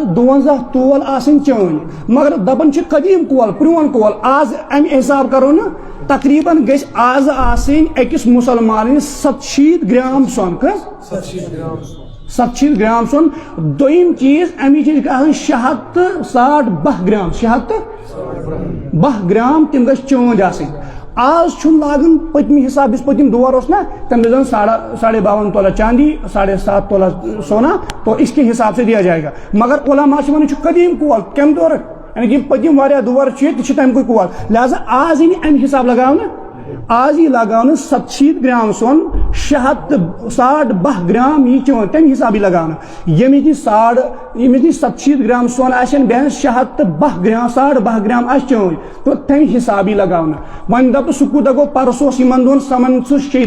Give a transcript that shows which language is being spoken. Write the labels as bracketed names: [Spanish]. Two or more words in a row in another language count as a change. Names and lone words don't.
[Kashmiri] 52 تول آسٕنۍ چٲنۍ مگر دپان چھِ قدیٖم کول پرٛون کول آز امہِ حساب کرو نہ تقریباً گژھِ آز آسٕنۍ أکِس مُسلمانس 700 گرام سۄن کٔژ 700 گرام سۄن دوٚیِم چیٖز امِچ چھِ آسان 600 گرام 600 گرام تِم گژھِ چٲنٛدۍ آسٕنۍ آز چھُنہٕ لاگان پٔتمہِ حساب یُس پٔتِم دور اوس نا تمہِ دۄہ زن [Urdu] 52 تولہ چاندی 7.5 تولہ سونا تو اس کے حساب سے دیا جائے گا [Kashmiri] مگر علماء چھِ ونان چھُ قدیٖم کول کمہِ دورُک [Urdu] یعنی کہ [Kashmiri] پٔتِم واریاہ دور چھُ یہِ تہِ چھُ تمہِ کُے کول لہذا آز یی نہٕ امہِ حساب لگاونہٕ آز یی لگاونہٕ 700 گرام سۄن 612 گرام یی چٲنٛدۍ تمہِ حساب یی لگاونہٕ ییٚمِس نِش 700 گرام سۄن آسن بیٚیہِ 612 گرام 12 گرام آسہِ چٲنٛدۍ تہٕ تمہِ حساب یی لگاونہٕ وۄنۍ دپ سُہ کوٗتاہ گوٚو پرسُہ اوس یِمن دۄہن سمان سُہ